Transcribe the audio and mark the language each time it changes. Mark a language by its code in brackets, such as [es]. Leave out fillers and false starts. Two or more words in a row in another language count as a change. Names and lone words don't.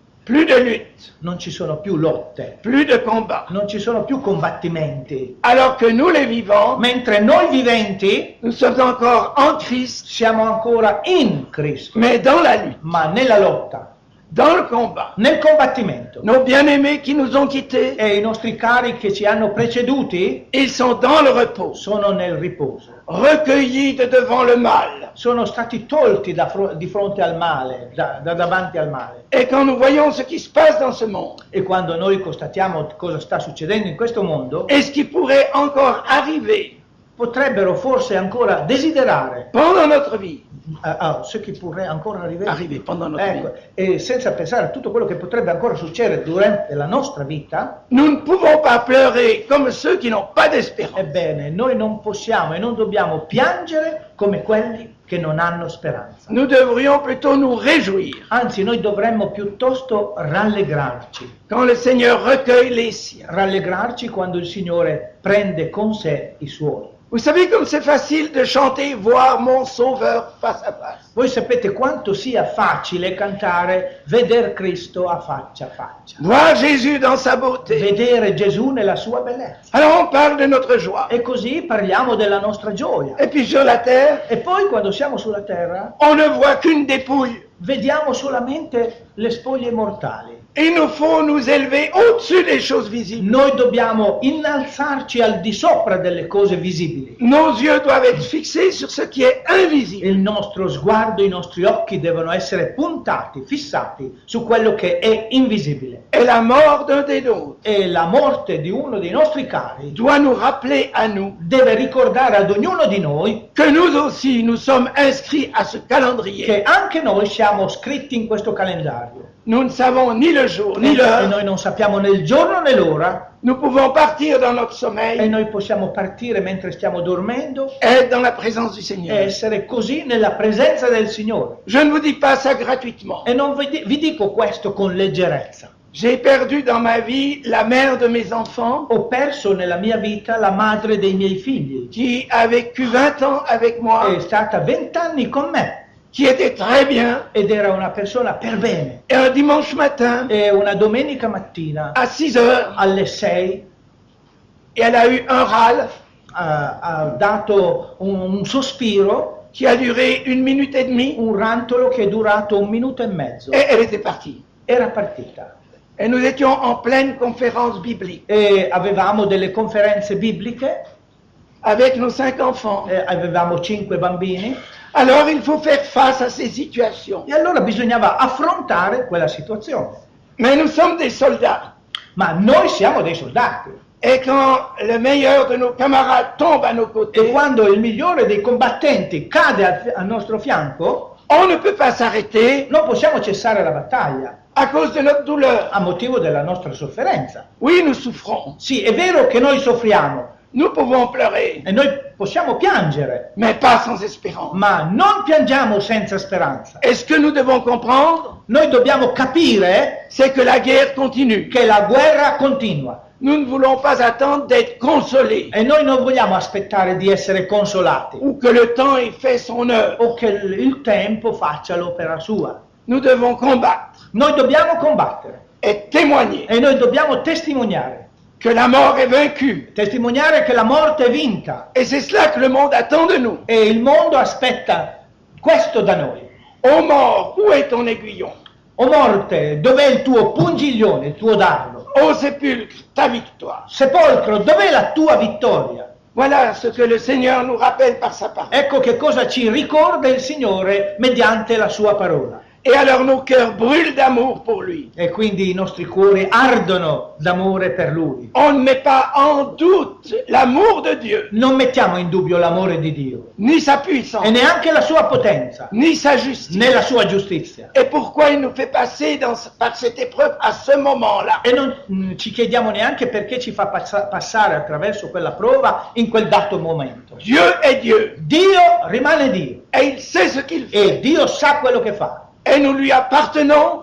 [fr] plus de lutte, [it] non ci sono più lotte, [fr] plus de combat. [it] non ci sono più combattimenti. [fr] Alors que nous les vivants, [it] Mentre noi viventi [fr] nous sommes encore en Christ, [it] siamo ancora in Cristo, [fr] mais dans la lutte, [it] ma nella lotta, [fr] dans le combat. [it] nel combattimento. [fr] Nos bien-aimés qui nous ont quittés, [it] E i nostri cari che ci hanno preceduti [fr] ils sont dans le repos, [it] sono nel riposo. [fr] recueillis de devant le mal. [it] Sono stati tolti di fronte al male, da davanti al male. [fr] Et quand nous voyons ce qui se passe dans ce monde, [it] E quando noi constatiamo cosa sta succedendo in questo mondo, [fr] et ce qui pourrait encore arriver [it] potrebbero forse ancora desiderare, [fr] pendant notre vie, [it] ce che pourrait ancora arrivare, [fr] arriver pendant notre [it] ecco, [fr] vie, [it] e senza pensare a tutto quello che potrebbe ancora succedere durante la nostra vita, [fr] nous ne pouvons pas pleurer comme ceux qui n'ont pas d'espérance. [it] ebbene, noi non possiamo e non dobbiamo piangere come quelli che non hanno speranza. [fr] Nous devrions plutôt nous réjouir [it] Anzi, noi dovremmo piuttosto rallegrarci. [fr] quand le Seigneur recueille les siens. [it] Rallegrarci quando il Signore prende con sé i suoi. [fr] Vous savez comme c'est facile de chanter « Voir mon Sauveur face à face ». [it] Voi sapete quanto sia facile cantare Veder Cristo a faccia. [fr] Voir Jésus dans sa beauté. [it] Vedere Gesù nella sua bellezza. [fr] Alors on parle de notre joie. [it] E così parliamo della nostra gioia. [fr] Et puis sur la terre, [it] E poi quando siamo sulla terra [fr] on ne voit qu'une dépouille. [it] vediamo solamente le spoglie mortali. [fr] Il nous faut nous élever au-dessus des choses visibles. [it] Noi dobbiamo innalzarci al di sopra delle cose visibili. [fr] Nos yeux doivent être fixés sur ce qui est invisible. [it] Il nostro sguardo, i nostri occhi devono essere puntati, fissati su quello che è invisibile. [fr] Et la mort d'un des nôtres [it] E la morte di uno dei nostri cari [fr] doit nous rappeler à nous [it] deve ricordare ad ognuno di noi [fr] que nous aussi, nous sommes inscrits à ce calendrier. [it] che anche noi siamo scritti in questo calendario. [fr] Nous ne savons ni le jour ni [it] E [fr] l'heure. [it] noi non sappiamo né il giorno né l'ora, [fr] Nous pouvons partir dans notre [it] e [fr] sommeil [it] noi possiamo partire mentre stiamo dormendo [fr] et être dans la présence du [it] e [fr] Seigneur. [it] essere così nella presenza del Signore. [fr] Je ne vous dis pas ça gratuitement. [it] E non vi dico questo con leggerezza. [fr] J'ai perdu dans ma vie la mère de mes enfants [it] Ho perso nella mia vita la madre dei miei figli, [fr] qui a vécu 20 ans avec moi, [it] è stata 20 anni con me [fr] qui était très bien. [it] ed era una persona per bene. [fr] Et un dimanche matin, [it] E una domenica mattina [fr] à 6 heures, [it] alle 6 [fr] et elle a eu un râle [it] ha dato un sospiro, [fr] qui a duré 1 minute et demie [it] un rantolo che è durato 1 minuto e mezzo. [fr] et elle était partie. [it] Era partita. [fr] Et nous étions en pleine conférence biblique [it] E avevamo delle conferenze bibliche, [fr] avec nos 5 enfants. [it] avevamo 5 bambini, [fr] Alors il faut faire face à ces situations. [it] e allora bisognava affrontare quella situazione. [fr] Mais nous sommes des soldats. [it] Ma noi siamo dei soldati, [fr] Et quand le meilleur de nos camarades tombe à nos [it] e [fr] côtés, [it] quando il migliore dei combattenti cade al nostro fianco, [fr] on ne peut pas s'arrêter [it] non possiamo cessare la battaglia [fr] à cause de notre douleur. [it] a motivo della nostra sofferenza. [fr] Oui, nous souffrons. [it] Sì, è vero che noi soffriamo [fr] Nous pouvons pleurer, [it] e noi possiamo piangere, [fr] mais pas sans espérance. [it] ma non piangiamo senza speranza. [fr] Et ce que nous devons comprendre, [it] Noi dobbiamo capire [fr] c'est que la guerre continue. [it] che la guerra continua [fr] Nous ne voulons pas attendre d'être consolés [it] e noi non vogliamo aspettare di essere consolati [fr] ou que le temps ait fait son œuvre. [it] o che il tempo faccia l'opera sua. [fr] Nous devons combattre [it] Noi dobbiamo combattere [fr] et témoigner [it] e noi dobbiamo testimoniare. [fr] que la mort est vaincue. [it] Testimoniare che la morte è vinta, [fr] Et c'est cela que le monde attend de nous. [it] e il mondo aspetta questo da noi. [fr] Ô mort, où est ton aiguillon? [it] O morte, dov'è il tuo pungiglione, il tuo dardo? [fr] Ô sépulcre, ta victoire. [it] Sepolcro, dov'è la tua vittoria? [fr] Voilà ce que le Seigneur nous rappelle par sa parole. [it] Ecco che cosa ci ricorda il Signore mediante la sua parola. [fr] Et alors nos cœurs brûlent d'amour pour lui. [it] E quindi i nostri cuori ardono d'amore per Lui. [fr] On ne met pas en doute l'amour de Dieu, [it] Non mettiamo in dubbio l'amore di Dio, [fr] ni sa [it] e [fr] puissance, [it] neanche la sua potenza, [fr] ni sa justice. [it] né la sua giustizia. [fr] Et pourquoi il nous fait passer par cette épreuve à ce moment-là? [it] E non ci chiediamo neanche perché ci fa passare attraverso quella prova in quel dato momento. [fr] Dieu est Dieu [it] Dio rimane Dio, [fr] et il sait ce qu'il fait. [it] e Dio sa quello che fa, [fr] Et nous lui appartenons,